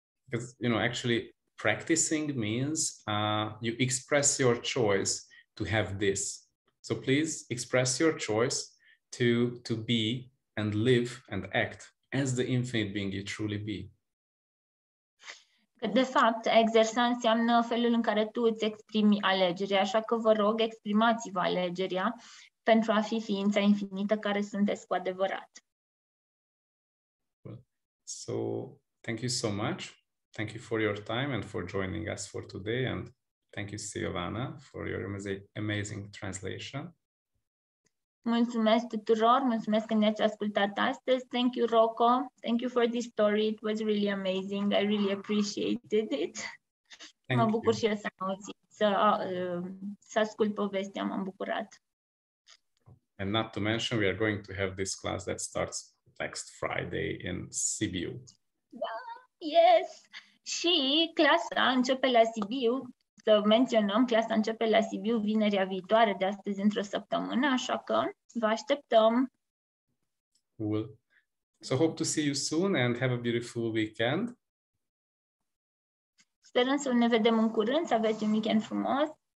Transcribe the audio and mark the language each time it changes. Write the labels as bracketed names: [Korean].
[English] Because, you know, actually practicing means you express your choice to have this. So please express your choice to be and live and act as the infinite being you truly be. [Romanian] De fapt, a exersa înseamnă felul în care tu îți exprimi alegerea, așa că vă rog, exprimați-vă alegerea pentru a fi ființa infinită care sunteți cu adevărat. [English] So, thank you so much. Thank you for your time and for joining us for today, and thank you, Silvana, for your amazing translation. [Romanian] Mulțumesc tuturor, mulțumesc că ne-ați ascultat astăzi. [English] Thank you, Rocco. Thank you for this story. It was really amazing. I really appreciated it. [Romanian] Mă bucur și eu să am auzit, să ascult povestea, m-am bucurat. [English] And not to mention, we are going to have this class that starts next Friday in Sibiu. Yes! [Romanian] Și clasa începe la Sibiu. Să menționăm, clasa începe la Sibiu vinerea viitoare, de astăzi într-o săptămână, așa că vă așteptăm. [English] Cool. So hope to see you soon and have a beautiful weekend. [Romanian] Sperăm să ne vedem în curând, să aveți un weekend frumos.